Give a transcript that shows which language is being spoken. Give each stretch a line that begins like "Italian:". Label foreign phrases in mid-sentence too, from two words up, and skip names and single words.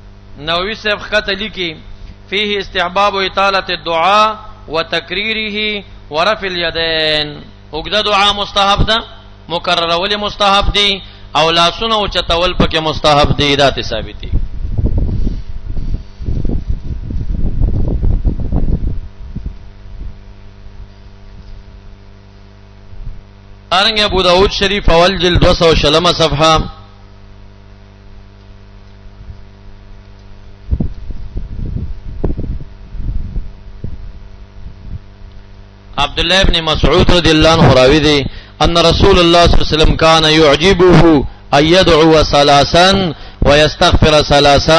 Pashto: نووي صاحب خطه لیکي
Arabic: فيه استحباب اطاله الدعاء وتكريره ورفع اليدين.
Pashto: وګدا دعا مستحب ده، مکرره ول مستحب دي، او لاسونه او چتول پکې مستحب دي. دا ثابت دي. ارنګ ابو داود شریف اول جلد 200 صفحه.
Arabic: عبد الله بن مسعود رضی الله عنه
Pashto: راوی دی
Arabic: ان رسول الله صلی الله علیه وسلم كان يعجبه ان يدعو ثلاثا ويستغفر ثلاثا.